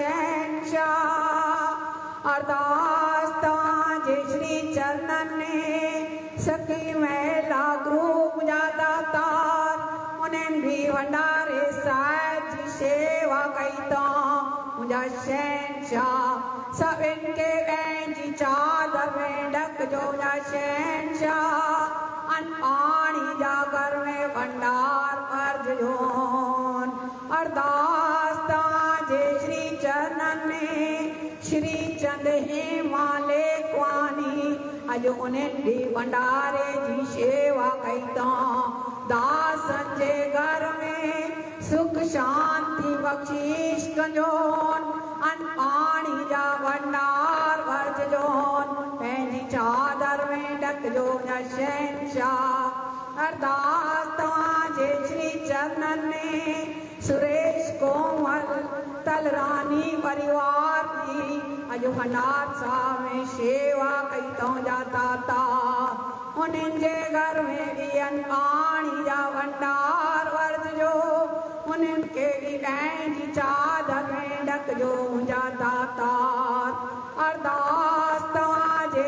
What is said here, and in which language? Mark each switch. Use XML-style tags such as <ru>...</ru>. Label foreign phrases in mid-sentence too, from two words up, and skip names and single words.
<sd>शहनशाह अरदास तव्हांजे श्री चरणनि में सखी महिला ग्रुप जा दातार उन्हनि बि भंडारे साहिब जी सेवा कई अथऊं मुंहिंजा शहनशाह सभिनि खे पंहिंजी चादर में ढकजो मुंहिंजा शहनशाह अनपाणी जा घर में भंडार अर्जो अरदास तव्हांजे श्री चरणनि में श्री चंद हेमा लेखवानी अॼु उन्हनि बि भंडारे जी सेवा कई अथऊं दासन जे घर में सुख शांति बख्शीश कजोन अनपाणी जा भंडार भरजोन पंहिंजी चादर में ढकजो न शहनशाह अरदास तव्हांजे श्री चरणनि में सुरेश कोमल तलरानी परिवार जी अॼु भंडार साहिब में सेवा कई अथऊं जा दाता उन्हनि जे घर में बि अनपाणी जा भंडार वरतजो उन्हनि खे बि पंहिंजी चादर में ढकजो मुंहिंजा दातार अरदास तव्हांजे</sd>